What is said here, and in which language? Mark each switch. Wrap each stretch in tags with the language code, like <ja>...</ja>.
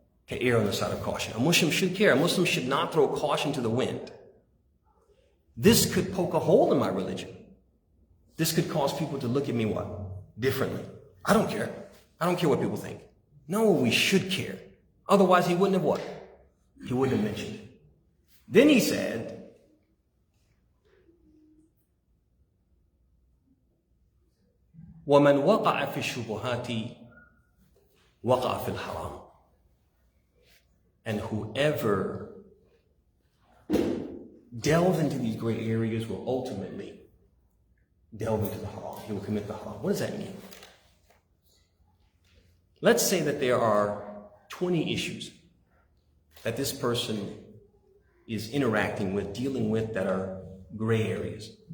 <en>To err on the side of caution. A Muslim should care. A Muslim should not throw caution to the wind. This could poke a hole in my religion. This could cause people to look at me what? Differently. I don't care. I don't care what people think. No, we should care. Otherwise, he wouldn't have what? He wouldn't have mentioned it. Then he said,</en> <ar>وَمَنْ وَقَعَ فِي الشُّبُهَاتِ وَقَعَ فِي الْحَرَامِ.</ar> <en>And whoever delves into these gray areas will ultimately delve into the haram. He will commit the haram. What does that mean? Let's say that there are 20 issues that this person is interacting with, dealing with, that are gray areas.</en>